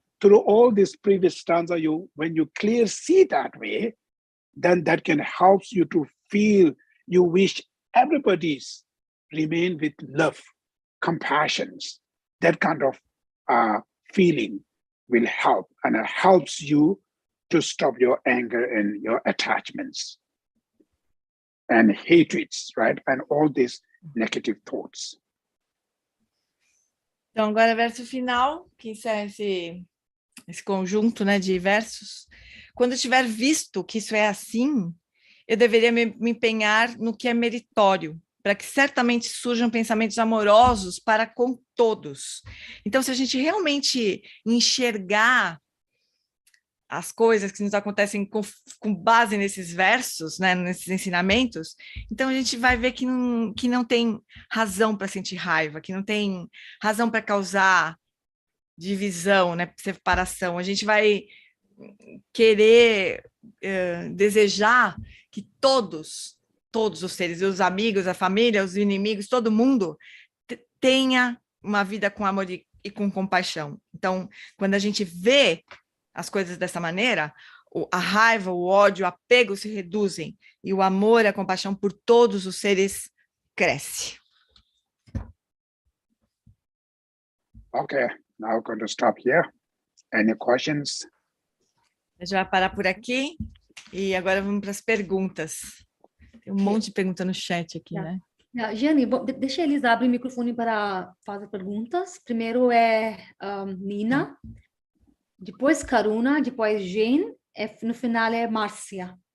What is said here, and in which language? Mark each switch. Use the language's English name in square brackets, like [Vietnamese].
[English] Through all this previous stanza, when you clearly see that way, then that can help you to feel you wish everybody's remain with love, compassions. That kind of feeling will help, and it helps you to stop your anger and your attachments and hatreds, right? And all these negative thoughts. [Portuguese] Então, agora verso final, que encerra esse conjunto, né, de versos. Quando eu tiver visto que isso é assim, eu deveria me empenhar no que é meritório, para que certamente surjam pensamentos amorosos para com todos. Então, se a gente realmente enxergar as coisas que nos acontecem com base nesses versos, né, nesses ensinamentos, então a gente vai ver que não tem razão para sentir raiva, que não tem razão para causar divisão, né, separação. A gente vai querer desejar que todos os seres, os amigos, a família, os inimigos, todo mundo tenha uma vida com amor e com compaixão. Então, quando a gente vê as coisas dessa maneira, a raiva, o ódio, o apego se reduzem e o amor e a compaixão por todos os seres cresce. [English] Okay, now I'm going to stop here. Any questions? [Portuguese] A gente vai parar por aqui e agora vamos para as perguntas. Tem um monte de pergunta no chat aqui, né? Gianni, deixa eles abrir o microfone para fazer perguntas. Primeiro é Nina, depois Karuna, depois Jane, no final é Márcia.